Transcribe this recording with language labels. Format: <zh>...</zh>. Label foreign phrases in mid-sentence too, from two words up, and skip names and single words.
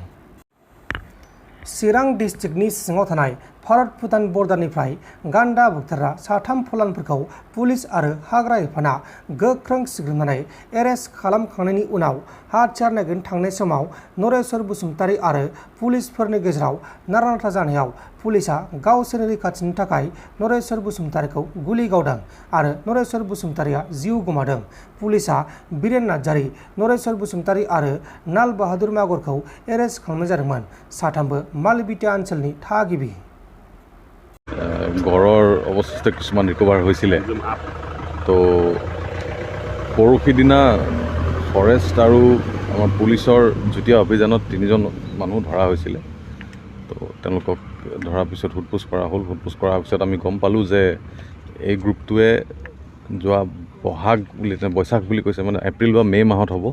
<brx>चिरां डिस्ट्रिक्टनि सिङाव थानाय भारत-भुटान बर्डारनिफ्राय गान्दा बुथारग्रा साथाम फलानफोरखौ पुलिस आरो हाग्रा बिफाना गोख्रों सिग्रोमनानै एरेस्ट खालामखांनायनि उनाव हाथियार नागिरनो थांनाय समाव नरेश्वर बसुमतारी आरो पुलिसफोरनि गेजेराव नारा-नाथा जानायाव पुलिसआ गावसोरनि रैखाथिनि थाखाय नरेश्वर बसुमतारीखौ गुलि गावदों आरो नरेश्वर बसुमतारीआ जिउ गोमादों। पुलिसआ बिरेन नार्जारी, नरेश्वर बसुमतारी आरो नाल बाहादुर मागरखौ एरेस्ट खालामनाय जादोंमोन। साथामबो मालबिटिया ओनसोलनि थागिबि।</brx> <as>गড়ৰ অৱশিষ্ট কিছুমান ৰিকভাৰ হৈছিলে। তো পৰহি দিনা ফৰেষ্ট আৰু আমাৰ পুলিচৰ যুটীয়া অভিযানত 3জন মানুহ ধৰা হৈছিলে। তো তেওঁলোকক ধৰাৰ পিছত সোধপোছ কৰা হ'ল। সোধপোছ কৰাৰ পিছত আমি গম পালোঁ যে এই গ্ৰুপটোৱে যোৱা বৈশাখ বুলি কৈছে, মানে এপ্ৰিল বা মে' মাহত হ'ব।</as>